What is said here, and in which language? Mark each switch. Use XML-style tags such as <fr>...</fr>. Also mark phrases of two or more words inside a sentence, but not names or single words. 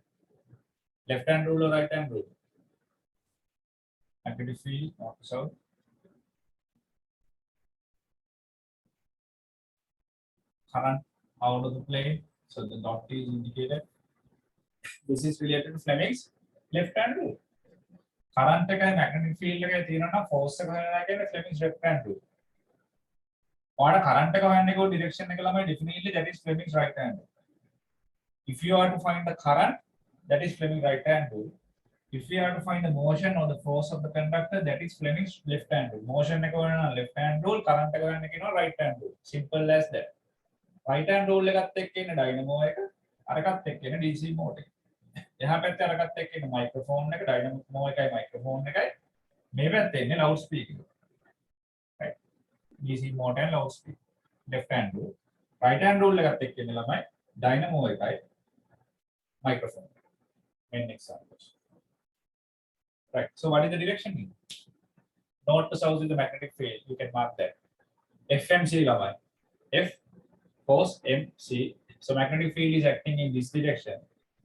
<en>Left-hand rule or right-hand rule? Magnetic field, north to south. Current out of the plane, so the dot is indicated. This is related to Fleming's left-hand rule.</en> <si>Current එක</si> <en>magnetic field</en> <si>එකේ තියෙනවා force එක හොයනවා කියන්නේ</si> <en>Fleming's left-hand rule.</en> <si>ඔයාලා current එක හොයන්නේ කො direction එක ළමයි</si> <en>definitely that is Fleming's right-hand rule. If you are to find the current, that is Fleming's right-hand rule. If you are to find the motion or the force of the conductor, that is Fleming's left-hand rule. Motion</en> <si>එක හොයනවා</si> <en>left-hand rule, current</en> <si>එක හොයන්නේ කියනවා</si> <en>right-hand rule. Simple as that. Right-hand rule</en> <si>එකත් එක්ක ඉන්න dynamo එක, අරකට එක්ක ඉන්න DC motor එක. එහා පැත්තේ අරකට එක්ක ඉන්න microphone එක, dynamo එකයි microphone එකයි. මේ පැත්තේ ඉන්නේ loudspeaker. Right?</si> <en>DC motor and loudspeaker. Left-hand rule. Right-hand rule</en> <si>එකත් එක්ක ඉන්න ළමයි</si> <en>dynamo එකයි microphone. Main examples. Right. So what is the direction here? North to south is the magnetic field. You can mark that. FMC lamai. F force MC. So magnetic field is acting in this direction.</en>